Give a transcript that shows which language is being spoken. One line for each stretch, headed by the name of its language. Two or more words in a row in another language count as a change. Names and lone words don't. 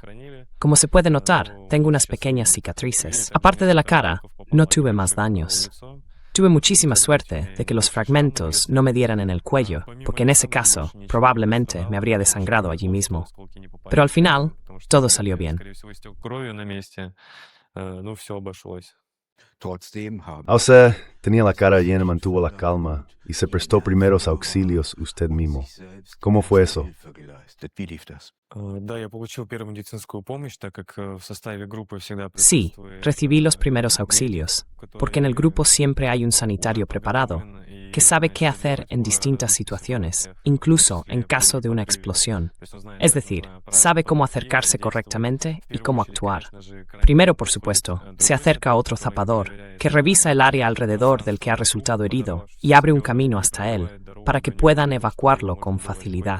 Spanish: Como se puede notar, tengo unas pequeñas cicatrices. Aparte de la cara, no tuve más daños. Tuve muchísima suerte de que los fragmentos no me dieran en el cuello, porque en ese caso probablemente me habría desangrado allí mismo. Pero al final, todo salió bien.
Russian: Кровью на месте. Ну, все обошлось.
Spanish: O sea, tenía la cara llena, mantuvo la calma y se prestó primeros auxilios usted mismo. ¿Cómo fue eso?
Russian: Да, я получил первую медицинскую помощь, так как в составе группы всегда
Spanish: Sí,
Russian: присутствует
Spanish: recibí los primeros auxilios, porque en el grupo siempre hay un sanitario preparado, que sabe qué hacer en distintas situaciones, incluso en caso de una explosión. Es decir, sabe cómo acercarse correctamente y cómo actuar. Primero, por supuesto, se acerca a otro zapador, que revisa el área alrededor del que ha resultado herido y abre un camino hasta él, para que puedan evacuarlo con facilidad.